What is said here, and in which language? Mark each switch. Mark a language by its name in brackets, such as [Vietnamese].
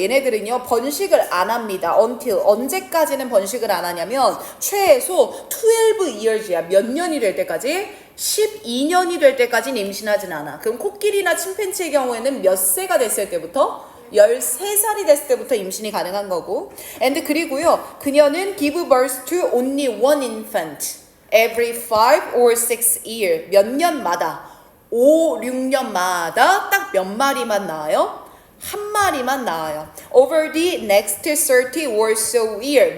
[Korean] 얘네들은요, 번식을 안 합니다. [English] until. [Korean] 언제까지는 번식을 안 하냐면 최소 12years야. 몇 년이 될 때까지? 12년이 될 때까지는 임신하진 않아. 그럼 코끼리나 침팬지의 경우에는 몇 세가 됐을 때부터? 13살이 됐을 때부터 임신이 가능한 거고. [English] and [Korean] 그리고요, 그녀는 [English] give birth to only one infant every 5 or 6 years. [Korean] 몇 년마다 5, 6년마다 딱 몇 마리만 낳아요? 한 마리만 낳아요. [English] Over the next 30 or so years.